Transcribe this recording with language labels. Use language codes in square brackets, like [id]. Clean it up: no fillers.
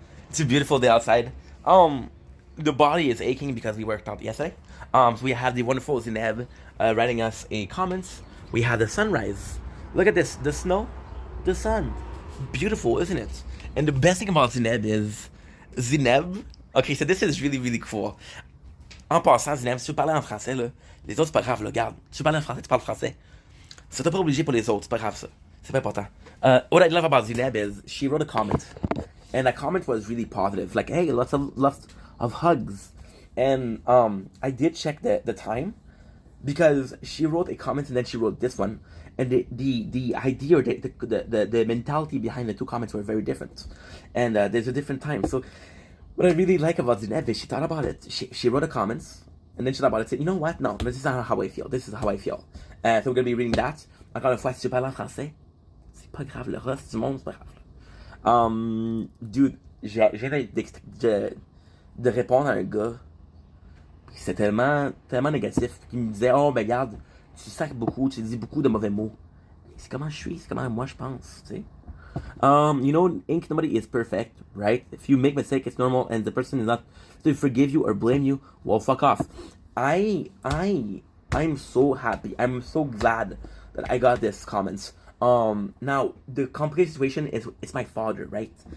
[en] It's a beautiful day outside. The body is aching because we worked out yesterday. So we have the wonderful Zineb writing us a comments. We have the sunrise. Look at this, the snow, the sun. Beautiful, isn't it? And the best thing about Zineb is Zineb. Ok, so this is really, really cool. [fr] En passant, Zineb, si tu parlais en français, là, les autres, c'est pas grave, là, regarde. Si tu parles en français, tu parles français. So t'es pas obligé pour les autres, c'est pas grave, ça. C'est pas important. [en] What I love about Zineb is she wrote a comment. And that comment was really positive. Like, hey, lots of hugs. And I did check the time because she wrote a comment and then she wrote this one. And the idea or the mentality behind the two comments were very different. And there's a different time. So what I really like about Zineb is she thought about it. She wrote the comments, and then she thought about it. Said, you know what? No, this is not how I feel. This is how I feel. So we're gonna be reading that. [fr] Encore une fois, si tu parles en français, c'est pas grave. Le reste du monde, c'est pas grave. Dude, j'ai de répondre à un gars. C'est tellement négatif. Qui me disait, oh ben regarde, tu sacs beaucoup, tu dis beaucoup de mauvais mots. C'est comment je suis, c'est comment moi je pense, tu sais. [en] You know, Ink, nobody is perfect, right? If you make a mistake, it's normal, and the person is not to forgive you or blame you, well, fuck off. I'm so happy. I'm so glad that I got this comments. Now the complicated situation is it's my father, right?